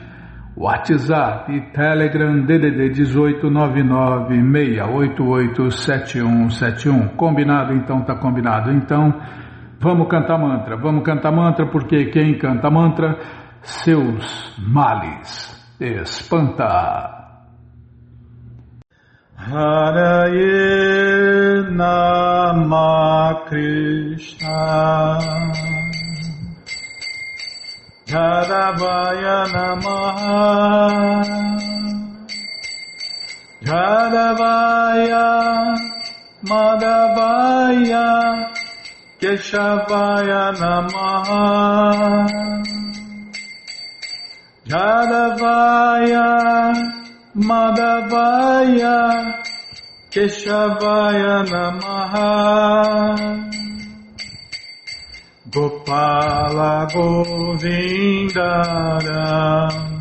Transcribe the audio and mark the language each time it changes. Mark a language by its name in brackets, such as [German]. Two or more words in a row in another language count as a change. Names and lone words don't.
[Portuguese] WhatsApp e Telegram DDD 18996887171. Combinado? Então tá combinado. Então vamos cantar mantra porque quem canta mantra, seus males espanta. [Sanskrit] हरये नमः कृष्ण यादवाय नमः यादवाय माधवाय केशवाय नमः यादवाय माधवाय केशवाय नमः गोपाल गोविन्दरा